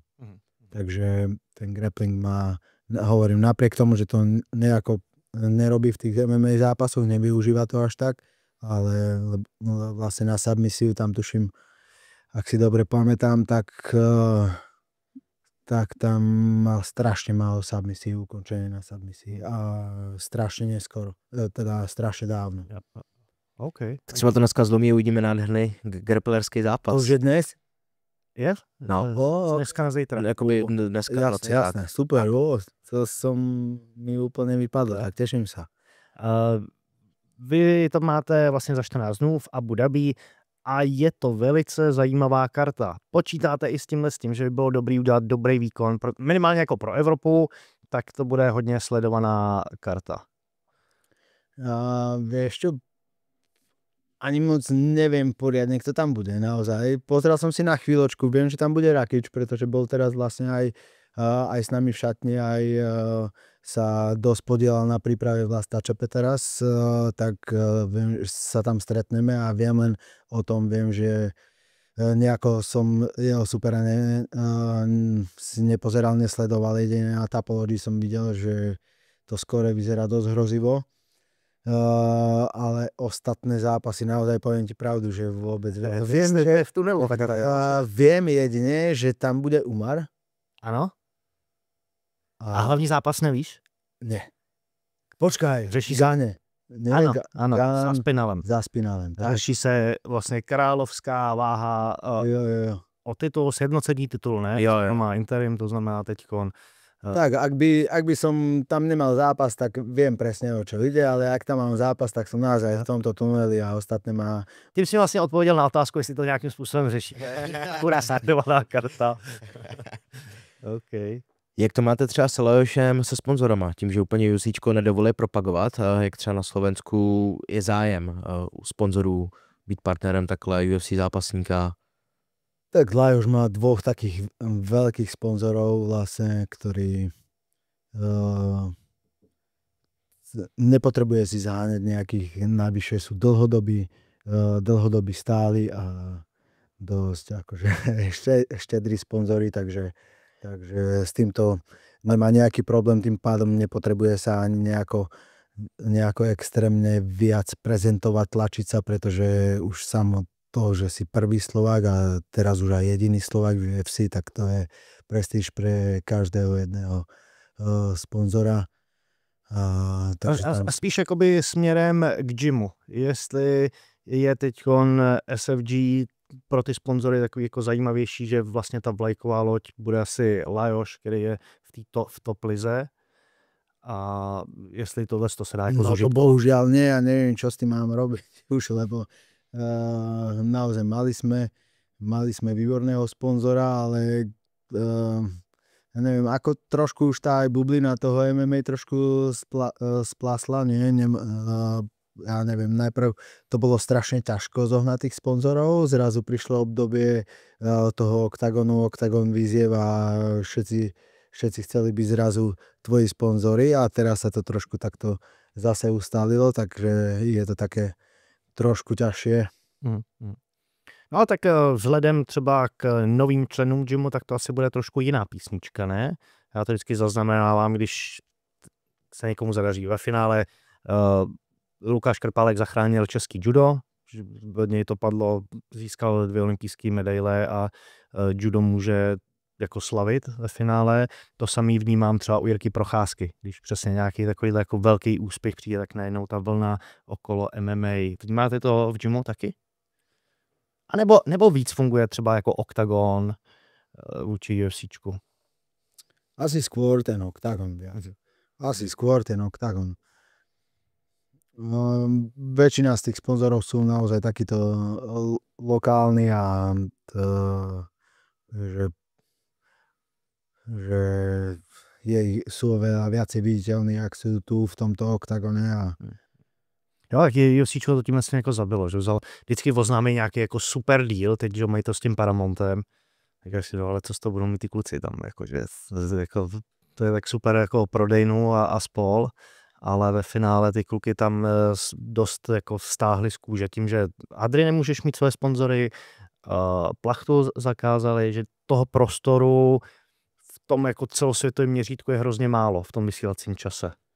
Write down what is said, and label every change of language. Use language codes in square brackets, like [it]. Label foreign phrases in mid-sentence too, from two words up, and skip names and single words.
[sk] Takže ten grappling má, hovorím, napriek tomu, že to nejako nerobí v tých MMA zápasoch, nevyužíva to až tak, ale vlastne na submisiu tam tuším, ak si dobre pamätám, tak tam mal strašne málo submisií, ukončenie na submisii a strašne neskoro, teda strašne dávno. OK. [cs] Tak třeba to dneska zlomí, uvidíme nádherný grapplerský zápas. To už je dnes? Je? No. Dneska na zítra. Jakoby dneska v noci. [sk] Jasné, super, to mi úplne vypadlo, tak teším sa. [cs] Vy to máte vlastně za 14 dnů v Abu Dhabi a je to velice zajímavá karta. Počítáte i s tím, že by bylo dobrý udělat dobrý výkon, minimálně jako pro Evropu, tak to bude hodně sledovaná karta. [sk] Vieš čo, ani moc neviem poriadne, kto tam bude naozaj. Pozrel som si na chvíľočku, viem, že tam bude Rakic, pretože bol teraz vlastne aj s nami v šatni, aj sa dosť podielal na príprave Vlasta Čepe teraz, tak viem, že sa tam stretneme a viem len o tom, viem, že nejako som jeho supera si nepozeral, nesledoval, jedine na Tapology som videl, že to skore vyzerá dosť hrozivo. Ale ostatné zápasy, naozaj poviem ti pravdu, že vôbec viem, že v tunelu. Viem jedine, že tam bude Umar. [cs] Ano? A hlavní zápas nevíš? [sk] Ne. Počkaj, [cs] Řeší se... Gane. Ano, ano, s Aspinallem. Za Aspinallem. Řeší se vlastně královská váha Jo. o titul, sjednocení titulu, ne? Jo. Má interim, to znamená teďkon. [sk] Tak, ak by som tam nemal zápas, tak viem presne, o čo ide, ale ak tam mám zápas, tak som naozaj v tomto tuneli a ostatné má... [cs] Tím si vlastně odpověděl na otázku, jestli to nějakým způsobem řeší. Kurá sardovaná karta. OK. Jak to máte třeba s Leošem se sponzorama? Tím, že úplně UFCčko nedovolí propagovat, jak třeba na Slovensku je zájem u sponzorů být partnerem takhle UFC zápasníka? [sk] Tak Lajos má dvoch takých veľkých sponzorov vlastne, ktorí nepotrebuje si zaháňať nejakých, navyše sú dlhodobí stáli a dosť akože štedrí sponzori, takže s týmto nemá nejaký problém, tým pádom nepotrebuje sa ani nejako extrémne viac prezentovať, tlačiť sa, pretože už samo to, že si prvý Slovák a teraz už aj jediný Slovák v UFC, tak to je prestíž pre každého jedného sponzora. [cs] A spíš jakoby směrem k gymu. Jestli je teďkon SFG pro ty sponzory takový jako zajímavější, že vlastně ta vlajková loď bude asi Lajos, který je v top lize. A jestli tohle to se dá jako [sk] zúžiť. No to bohužiaľ nie, ja neviem, čo s tým mám robiť už, lebo naozaj mali sme výborného sponzora, ale ja neviem, ako trošku už tá aj bublina toho MMA trošku splásla, ja neviem, najprv to bolo strašne ťažko zohnať tých sponzorov, zrazu prišlo obdobie toho Octagon výziev a všetci chceli byť zrazu tvoji sponzori a teraz sa to trošku takto zase ustálilo, takže je to také trošku těžší. [cs] No tak vzhledem třeba k novým členům gymu, tak to asi bude trošku jiná písnička, ne? Já to vždycky zaznamenávám, když se někomu zadaří. Ve finále Lukáš Krpálek zachránil český judo, od něj to padlo, získal 2 olympijské medaile a judo může jako slavit ve finále. To samý vnímám třeba u Jirky Procházky, když přesně nějaký takovýhle jako velký úspěch přijde, tak najednou ta vlna okolo MMA. Vnímáte to v gymu taky? A nebo víc funguje třeba jako Octagon vůči UFCčku? [sk] Asi skôr ten Octagon. Väčšina z tých sponzorov sú naozaj takíto lokálni a že sú oveľa viacej viditeľní, jak sú tu v tomto Octagone a [cs] Jo, tak UFCčko to tímhle jako zabilo, že vzal, vždycky oznámí nějaký jako super deal, teď že mají to s tím Paramontem, tak si ale co z toho budou mít ty kluci tam, jakože, jako, to je tak super jako prodejnu a spol, ale ve finále ty kluky tam dost jako stáhli z kůže tím, že Adri nemůžeš mít své sponzory, Plachtu zakázali, že toho prostoru v tom jako celosvětovém měřítku je hrozně málo v tom vysílacím čase.